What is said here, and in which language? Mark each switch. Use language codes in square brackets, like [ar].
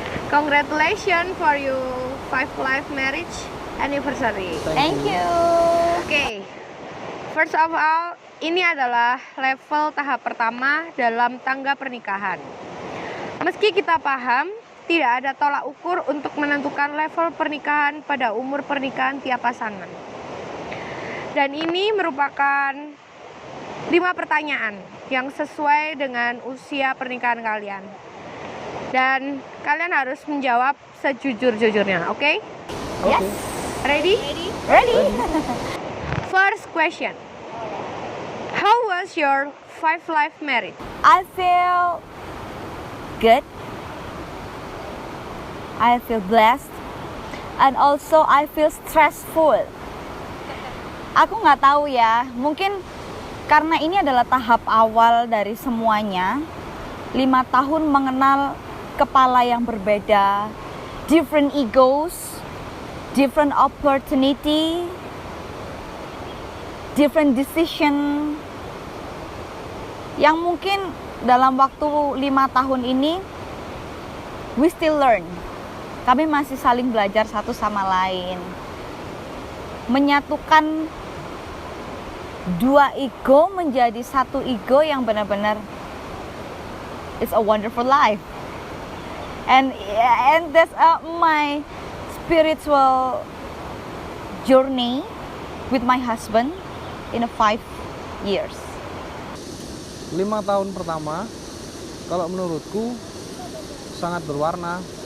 [en] Congratulations for your 5 life marriage anniversary. Thank you. Oke. First of all, [id] ini adalah level tahap pertama dalam tangga pernikahan. Meski kita paham, tidak ada tolak ukur untuk menentukan level pernikahan pada umur pernikahan tiap pasangan. Dan ini merupakan 5 pertanyaan yang sesuai dengan usia pernikahan kalian. Dan kalian harus menjawab sejujur-jujurnya, oke? [en] Yes. Ready? Ready? First question. How was your 5 life marriage? I feel good. I feel blessed. And also I feel stressful. [id] Aku nggak tahu ya, mungkin karena ini adalah tahap awal dari semuanya. 5 tahun mengenal kepala yang berbeda, [en] different egos, different opportunity, different decision, [id] yang mungkin dalam waktu 5 tahun ini [en] we still learn. [id] Kami masih saling belajar satu sama lain, menyatukan 2 ego menjadi 1 ego yang benar-benar [en] it's a wonderful life. And that's my spiritual journey with my husband in 5 years. [id] 5 tahun pertama, kalau menurutku sangat berwarna.